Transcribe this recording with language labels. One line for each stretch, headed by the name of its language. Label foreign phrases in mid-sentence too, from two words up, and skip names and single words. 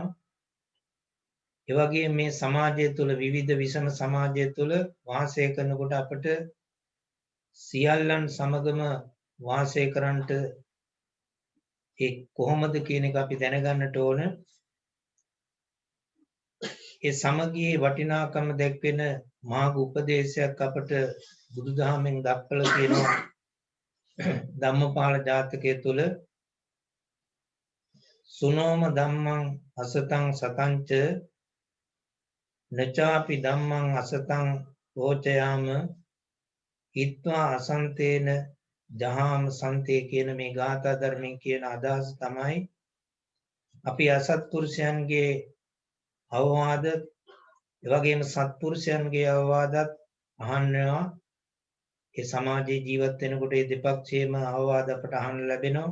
Sinhala: ඒ වගේම මේ සමාජය තුළ විවිධ විෂම සමාජය තුළ වාසය කරනකොට අපට සියල්ලන් සමගම වාසය කරන්නට ඒ කොහොමද කියන එක අපි දැනගන්නට ඕන. ඒ සමගියේ වටිනාකම දැක්වෙන මහා උපදේශයක් අපට බුදුදහමෙන් දක්වලා තියෙනවා. ධම්මපාල ජාතකයේ තුල
Pali: සුනෝම ධම්මං අසතං සතංච නචාපි ධම්මං අසතං රෝචයාම හිත්වා අසන්තේන ජහාම සන්තේ
Sinhala: කියන මේ ගාථා ධර්මයෙන් කියන අදහස තමයි අපි අසත්පුරුෂයන්ගේ අවවාද ඒ වගේම සත්පුරුෂයන්ගේ අවවාදත් අහනවා. ඒ සමාජයේ ජීවත් වෙනකොට මේ දෙපක්ෂයේම අවවාද අපට අහන්න ලැබෙනවා.